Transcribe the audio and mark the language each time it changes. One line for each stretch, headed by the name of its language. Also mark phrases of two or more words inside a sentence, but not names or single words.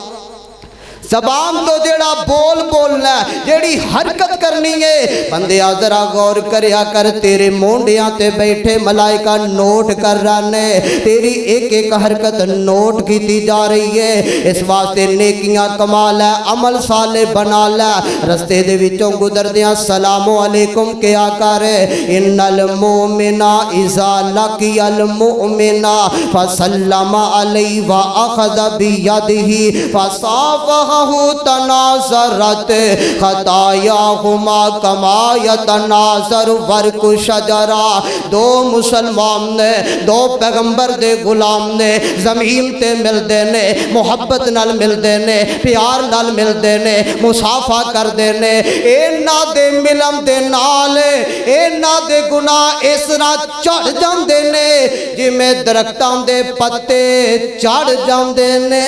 Punjabi: ਜ਼ਬਾਨ ਤੋਂ ਜੇੜ੍ਹਾ ਬੋਲ ਬੋਲਣਾ, ਜੇੜ੍ਹੀ ਹਰਕਤ ਕਰਨੀ ਹੈ, ਬੰਦੇ ਜ਼ਰਾ ਗੌਰ ਕਰਿਆ ਕਰ, ਤੇਰੇ ਮੋਢਿਆਂ ਤੇ ਬੈਠੇ ਮਲਾਇਕਾ ਨੋਟ ਕਰ ਰਹੇ,
Urdu: تیری ایک ایک حرکت نوٹ کی جا رہی ہے.
Punjabi: ਇਸ ਵਾਸਤੇ ਨੇਕੀਆਂ ਕਮਾ ਲੈ, ਅਮਲ ਸਾਲੇਹ ਬਣਾ ਲੈ, ਰਸਤੇ ਦੇ ਵਿਚੋਂ ਗੁਜ਼ਰਦਿਆਂ
Arabic: سلامٌ عليكم
Punjabi: ਕਿਆ ਕਰ,
Arabic: إن المؤمن إذا لقي المؤمن فسلم عليه وأخذ بيده فصافحه تناثرت خطاياهما كما يتناثر ورق الشجر.
Punjabi: ਦੋ ਮੁਸਲਮਾਨ ਨੇ, ਦੋ ਪੈਗ਼ੰਬਰ ਦੇ ਗ਼ੁਲਾਮ ਨੇ, ਜ਼ਮੀਨ ਤੇ ਮਿਲਦੇ ਨੇ, ਮੁਹੱਬਤ ਨਾਲ ਮਿਲਦੇ ਨੇ, ਪਿਆਰ ਨਾਲ ਮਿਲਦੇ ਨੇ, ਮੁਸਾਫ਼ਾ ਕਰਦੇ ਨੇ, ਇਨ੍ਹਾਂ ਦੇ ਮਿਲਣ ਦੇ ਨਾਲ ਇਨ੍ਹਾਂ ਦੇ ਗੁਨਾਹ ਇਸ ਤਰ੍ਹਾਂ ਝੜ ਜਾਂਦੇ ਨੇ ਜਿਵੇਂ ਦਰਖ਼ਤਾਂ ਦੇ ਪੱਤੇ ਝੜ ਜਾਂਦੇ ਨੇ।